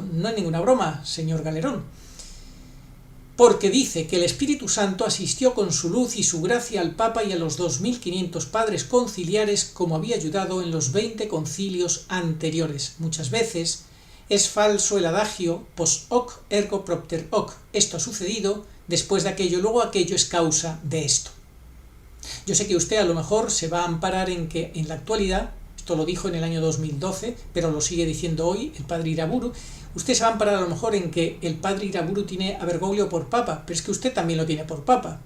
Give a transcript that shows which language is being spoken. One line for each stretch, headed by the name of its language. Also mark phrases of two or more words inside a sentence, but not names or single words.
Spanish: No es ninguna broma, señor Galerón. Porque dice que el Espíritu Santo asistió con su luz y su gracia al Papa y a los 2500 padres conciliares como había ayudado en los 20 concilios anteriores. Muchas veces es falso el adagio
Latin: post hoc ergo propter hoc.
Spanish: Esto ha sucedido después de aquello, luego aquello es causa de esto. Yo sé que usted a lo mejor se va a amparar en que en la actualidad, esto lo dijo en el año 2012, pero lo sigue diciendo hoy el padre Iraburu, usted se va a amparar a lo mejor en que el padre Iraburu tiene a Bergoglio por papa, pero es que usted también lo tiene por papa.